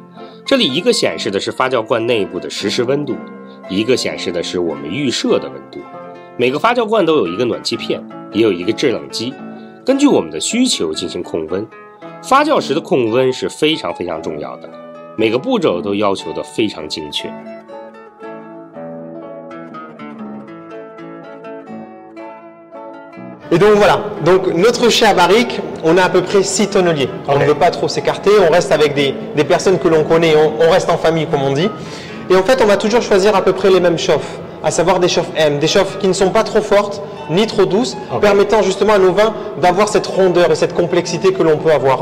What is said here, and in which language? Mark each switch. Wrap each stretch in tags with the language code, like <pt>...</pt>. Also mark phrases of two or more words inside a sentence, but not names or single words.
<zh>这里一个显示的是发酵罐内部的实时温度，一个显示的是我们预设的温度。每个发酵罐都有一个暖气片，也有一个制冷机，根据我们的需求进行控温。发酵时的控温是非常重要的，每个步骤都要求的非常精确。</zh> <fr>Et donc voilà, donc notre chai à barrique, on a à peu près 6 tonneliers. On ne veut pas trop s'écarter, on reste avec des personnes que l'on connaît, on reste en famille comme on dit. Et en fait, on va toujours choisir à peu près les mêmes chauffes, à savoir des chauffes M, des chauffes qui ne sont pas trop fortes ni trop douces, permettant justement à nos vins d'avoir cette rondeur et cette complexité que l'on peut avoir.</fr>